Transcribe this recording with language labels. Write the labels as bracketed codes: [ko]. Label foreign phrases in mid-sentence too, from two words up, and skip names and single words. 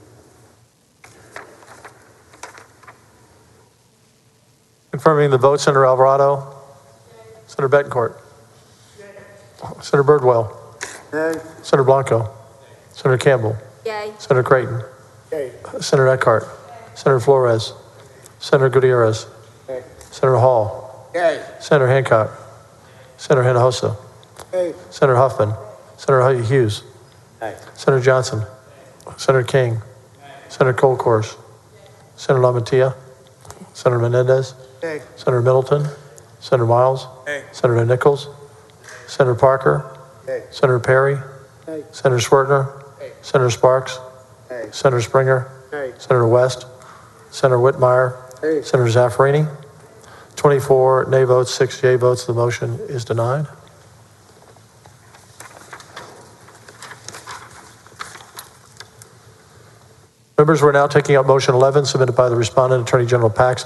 [en] Confirming the vote, Senator Alvarado. Senator Betancourt. Senator Birdwell. Yay. Senator Blanco. Senator Campbell. Yay. Senator Creighton. Yay. Senator Eckhart. Senator Flores. Senator Gutierrez. Yay. Senator Hall. Yay. Senator Hancock. Senator Hinojosa. Yay. Senator Huffman. Senator Hughes. Yay. Senator Johnson. Senator King. Senator Colkhorst. Senator LaMattia. Senator Menendez. Yay. Senator Middleton. Senator Miles. Yay. Senator Nichols. Senator Parker. Yay. Senator Perry. Yay. Senator Swertner. Yay. Senator Sparks. Yay. Senator Springer. Yay. Senator West. Senator Whitmire. Yay. Senator Zaffarini. 24 nay votes, 6 yea votes. The motion is denied. Members, we're now taking up motion 11 submitted by the respondent, Attorney General Paxton.